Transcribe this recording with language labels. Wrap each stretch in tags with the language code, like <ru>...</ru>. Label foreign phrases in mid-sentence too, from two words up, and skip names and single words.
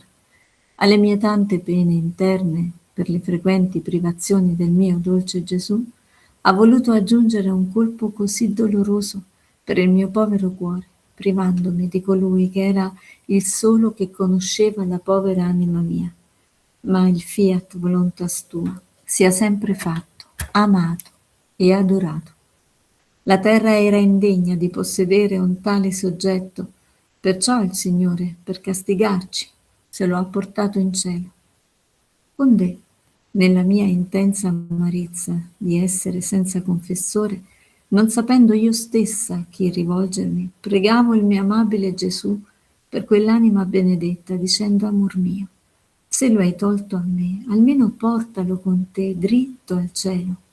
<it>Alle mie tante pene interne, per le frequenti privazioni del mio dolce Gesù, ha voluto aggiungere un colpo così doloroso per il mio povero cuore, privandomi di colui che era il solo che conosceva la povera anima mia. Ma il</it> <la>fiat voluntas tua</la> <it>sia sempre fatto, amato e adorato. La terra era indegna di possedere un tale soggetto, perciò il Signore, per castigarci, se lo ha portato in cielo. Ond'è, nella mia intensa amarezza di essere senza confessore, non sapendo io stessa a chi rivolgermi, pregavo il mio amabile Gesù per quell'anima benedetta, dicendo: amor mio, se lo hai tolto a me, almeno portalo con te dritto al cielo.</it>